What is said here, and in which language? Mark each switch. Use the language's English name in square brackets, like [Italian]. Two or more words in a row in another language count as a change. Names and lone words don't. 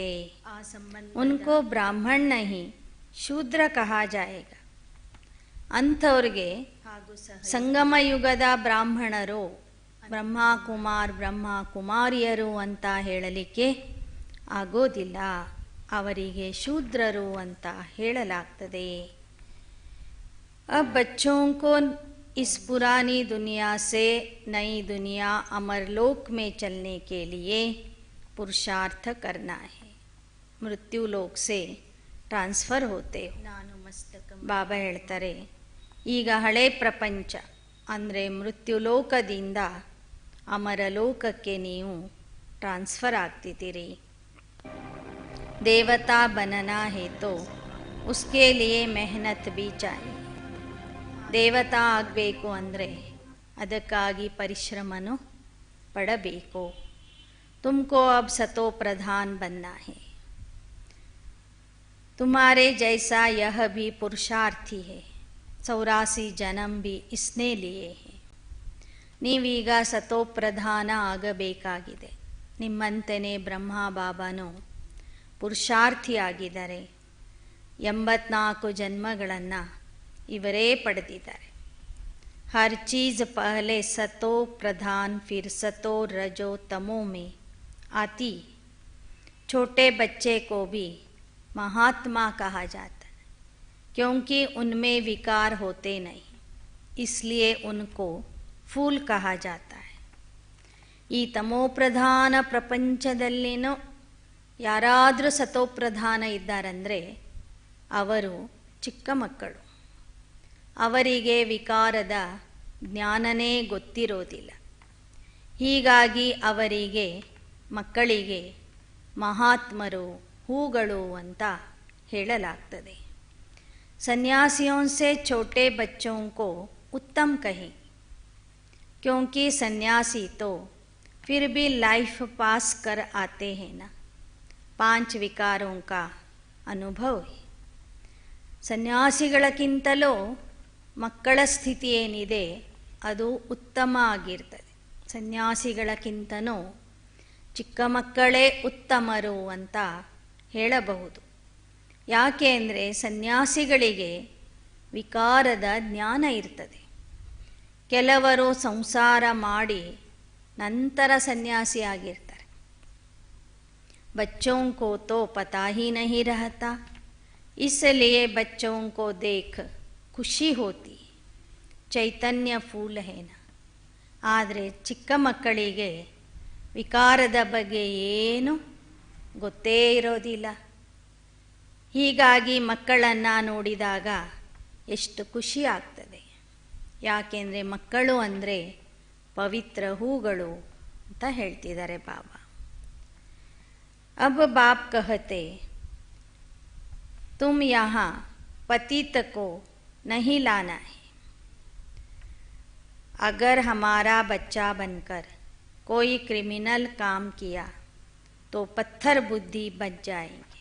[Hindi] उनको ब्राह्मण नहीं शूद्र कहा जाएगा। [Kannada] ಅಂಥವ್ರಿಗೆ ಸಂಗಮ ಯುಗದ ಬ್ರಾಹ್ಮಣರು, ಬ್ರಹ್ಮಕುಮಾರ್ ಬ್ರಹ್ಮಕುಮಾರಿಯರು ಅಂತ ಹೇಳಲಿಕ್ಕೆ ಆಗೋದಿಲ್ಲ, ಅವರಿಗೆ ಶೂದ್ರರು ಅಂತ ಹೇಳಲಾಗ್ತದೆ। [Hindi] अब बच्चों को इस पुरानी दुनिया से नई दुनिया अमरलोक में चलने के लिए पुरुषार्थ करना है। मृत्यु लोक से ट्रांसफ़र होते हो। [Kannada] ಬಾಬಾ ಹೇಳ್ತಾರೆ, ಈಗ ಹಳೆ ಪ್ರಪಂಚ ಅಂದರೆ ಮೃತ್ಯುಲೋಕದಿಂದ ಅಮರಲೋಕಕ್ಕೆ ನೀವು ಟ್ರಾನ್ಸ್ಫರ್ ಆಗ್ತಿದ್ದೀರಿ। [Hindi] ದೇವತಾ बनना है तो उसके लिए मेहनत भी चाहिए। [Kannada] ದೇವತಾ ಆಗಬೇಕು ಅಂದರೆ ಅದಕ್ಕಾಗಿ ಪರಿಶ್ರಮನೂ ಪಡಬೇಕು। [Hindi] तुमको अब सतो प्रधान बनना है। तुम्हारे जैसा यह भी पुरुषार्थी है। 84 जन्म भी इसने लिए हैं। [Kannada] ನೀವೀಗ ಸತೋ ಪ್ರಧಾನ ಆಗಬೇಕಾಗಿದೆ। ನಿಮ್ಮಂತೆಯೇ ಬ್ರಹ್ಮ ಬಾಬಾನು ಪುರುಷಾರ್ಥಿಯಾಗಿದ್ದಾರೆ। 84 ಜನ್ಮಗಳನ್ನು ಇವರೇ ಪಡೆದಿದ್ದಾರೆ। [Hindi] हर चीज़ पहले सतो प्रधान फिर सतो रजो तमो में आती। छोटे बच्चे को भी महात्मा कहा जाता है, क्योंकि उनमें विकार होते नहीं, इसलिए उनको फूल कहा जाता है। [Kannada] ಈ ತಮೋಪ್ರಧಾನ ಪ್ರಪಂಚದಲ್ಲಿನೂ ಯಾರಾದರೂ ಸತೋಪ್ರಧಾನ ಇದ್ದಾರಂದರೆ ಅವರು ಚಿಕ್ಕ ಮಕ್ಕಳು, ಅವರಿಗೆ ವಿಕಾರದ ಜ್ಞಾನನೇ ಗೊತ್ತಿರೋದಿಲ್ಲ। ಹೀಗಾಗಿ ಅವರಿಗೆ ಮಕ್ಕಳಿಗೆ ಮಹಾತ್ಮರು, ಹೂಗಳು ಅಂತ ಹೇಳಲಾಗ್ತದೆ। [Hindi] सन्यासियों से छोटे बच्चों को उत्तम कहें, क्योंकि सन्यासी तो फिर भी लाइफ पास कर आते हैं ना। 5 विकारों का ಅನುಭವಿ. [Kannada] ಸನ್ಯಾಸಿಗಳಕ್ಕಿಂತಲೂ ಮಕ್ಕಳ ಸ್ಥಿತಿ ಏನಿದೆ ಅದು ಉತ್ತಮ ಆಗಿರ್ತದೆ. ಸನ್ಯಾಸಿಗಳಕ್ಕಿಂತನೂ ಚಿಕ್ಕ ಮಕ್ಕಳೇ ಉತ್ತಮರು ಅಂತ ಹೇಳಬಹುದು. ಯಾಕೆ ಅಂದರೆ ಸನ್ಯಾಸಿಗಳಿಗೆ ವಿಕಾರದ ಜ್ಞಾನ ಇರ್ತದೆ. ಕೆಲವರು ಸಂಸಾರ ಮಾಡಿ ನಂತರ ಸನ್ಯಾಸಿ ಆಗಿರ್ತಾರೆ. [Hindi] बच्चों को तो पता ही नहीं रहता, इसलिए बच्चों को देख खुशी होती, चैतन्य फूल हैं. [Kannada] ಆದರೆ ಚಿಕ್ಕ ಮಕ್ಕಳಿಗೆ ವಿಕಾರದ ಬಗ್ಗೆ ಏನು ಗೊತ್ತೇ ಇರೋದಿಲ್ಲ. ಹೀಗಾಗಿ ಮಕ್ಕಳನ್ನು ನೋಡಿದಾಗ ಎಷ್ಟು ಖುಷಿ ಆಗ್ತದೆ. ಯಾಕೆಂದರೆ ಮಕ್ಕಳು ಅಂದರೆ ಪವಿತ್ರ ಹೂಗಳು ಅಂತ ಹೇಳ್ತಿದ್ದಾರೆ ಬಾಬಾ. [Hindi] अब बाप कहते तुम यहाँ पतित को नहीं लाना है. अगर हमारा बच्चा बनकर कोई क्रिमिनल काम किया तो पत्थर बुद्धि बच जाएंगे.